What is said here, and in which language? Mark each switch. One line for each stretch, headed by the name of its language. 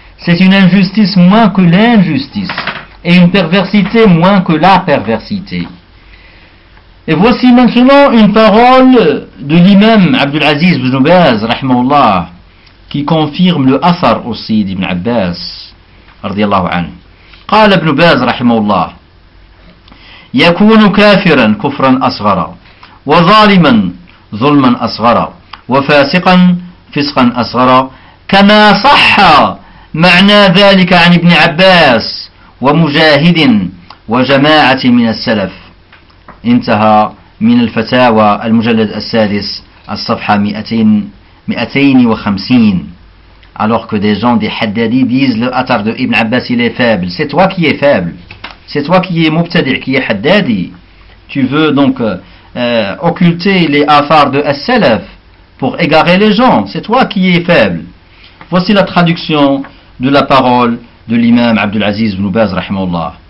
French: C'est une injustice moins que l'injustice. Et une perversité moins que la perversité. Et voici maintenant une parole de l'imam Abdul Aziz ibn Baz, rahimahullah, qui confirme le asar aussi d'Ibn Abbas, radiyallahu anhu.
Arabic: قال ابن باز رحمه الله يكون كافرا كفرا أصغرا وظالما ظلما أصغرا وفاسقا فسقا أصغرا كما صح معنى ذلك عن ابن عباس ومجاهد وجماعة من السلف انتهى من الفتاوى المجلد السادس الصفحة 250.
French: Alors que des gens, des haddadi disent le atar de Ibn Abbas il est faible. C'est toi qui es faible. C'est toi qui es mubtadi', qui es haddadi. Tu veux donc occulter les affaires de as-salaf pour égarer les gens. C'est toi qui es faible. Voici la traduction de la parole de l'imam Abdul Aziz ibn Baz, rahimahullah.